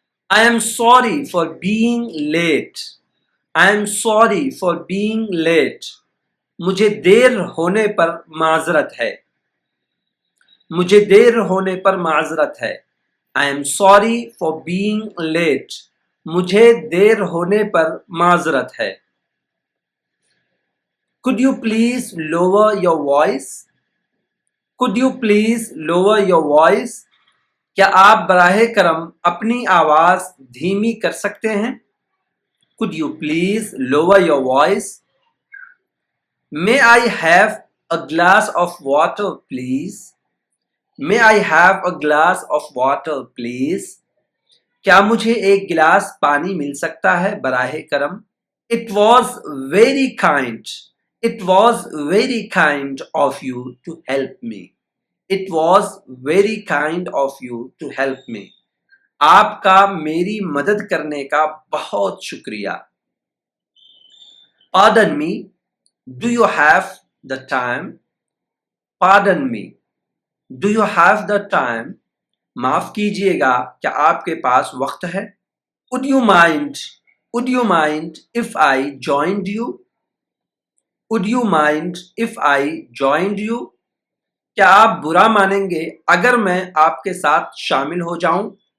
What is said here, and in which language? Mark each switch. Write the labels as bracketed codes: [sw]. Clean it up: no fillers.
[en] I am sorry for being late. I am sorry for being late. [ur] मुझे देर होने पर माजरत है। मुझे देर होने पर माजरत है। [en] I am sorry for being late. [ur] मुझे देर होने पर माजरत है। [en] Could you please lower your voice? Could you please lower your voice? [ur] क्या आप बराहे करम अपनी आवाज धीमी कर सकते हैं? [en] Could you please lower your voice? May I have a glass of water, please? May I have a glass of water, please? [ur] क्या मुझे एक गिलास पानी मिल सकता है बराहे करम? [en] It was very kind. It was very kind of you to help me. It was very kind of you to help me. [ur] आपका मेरी मदद करने का बहुत शुक्रिया। [en] Pardon me, do you have the time? Pardon me, do you have the time? [ur] माफ कीजिएगा, क्या आपके पास वक्त है? [en] Would you mind? Would you mind if I joined you? Would you mind if I joined you? [ur] क्या आप बुरा मानेंगे अगर मैं आपके साथ शामिल हो जाऊं?